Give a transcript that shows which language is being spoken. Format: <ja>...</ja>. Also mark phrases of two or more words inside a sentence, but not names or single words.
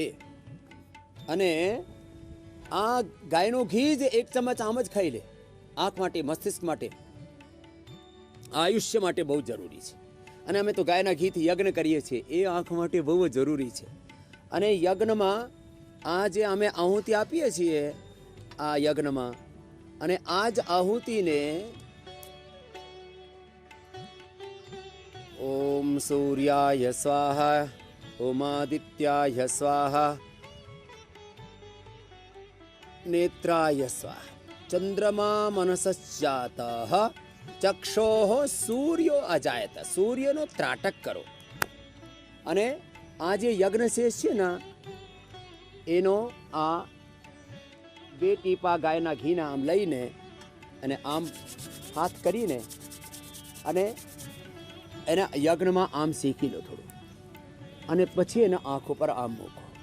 <gu>અને આ ગાયનું ઘી જ એક ચમચ આમ જ ખાઈ લે, આંખ માટે, મસ્તિષ્ક માટે, આયુષ્ય માટે બહુ જરૂરી છે. અને અમે તો ગાયના ઘીથી યજ્ઞ કરીએ છીએ, એ આંખ માટે બહુ જ જરૂરી છે. અને યજ્ઞમાં આ જે અમે આહુતિ આપીએ છીએ આ યજ્ઞમાં, અને આ જ આહુતિને</gu> <sa>ओम सूर्याय स्वाहा ओमादित्याय स्वाहा नेत्राय स्वाहा चंद्रमा मनसश्चातः चक्षोः सूर्यो अजायत</sa> <gu>सूर्यનો ત્રાટક કરો અને આ જે યજ્ઞ શેષ છે ને એનો આ 2 ટીપા ગાયના ઘીના આમ લઈને અને આમ હાથ કરીને અને એના યજ્ઞમાં આમ શેકી લો થોડું અને પછી એના આંખો પર આમ મૂકો</gu>